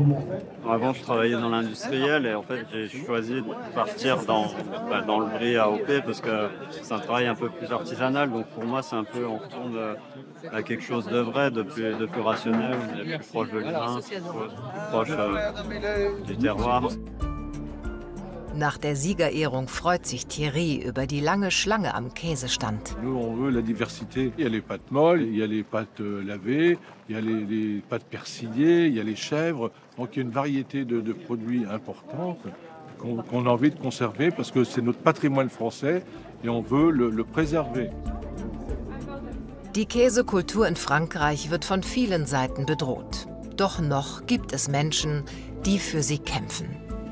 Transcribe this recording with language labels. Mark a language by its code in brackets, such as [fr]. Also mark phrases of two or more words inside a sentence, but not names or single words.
[fr] Avant, je travaillais dans l'industriel et en fait, j'ai choisi de partir dans le brie AOP parce que c'est un travail un peu plus artisanal. Donc pour moi, c'est un peu, on retourne à quelque chose de vrai, de plus rationnel, plus proche de l'humain, plus proche du terroir. [de] Nach der Siegerehrung freut sich Thierry über die lange Schlange am Käsestand. [fr] Nous, on veut la diversité. Il y a les pâtes molles, il y a les pâtes lavées, il y a les pâtes persillées, il y a les chèvres. Donc il y a une variété de produits importants qu'on a envie de conserver parce que c'est notre patrimoine français et on veut le préserver. [de] Die Käsekultur in Frankreich wird von vielen Seiten bedroht. Doch noch gibt es Menschen, die für sie kämpfen.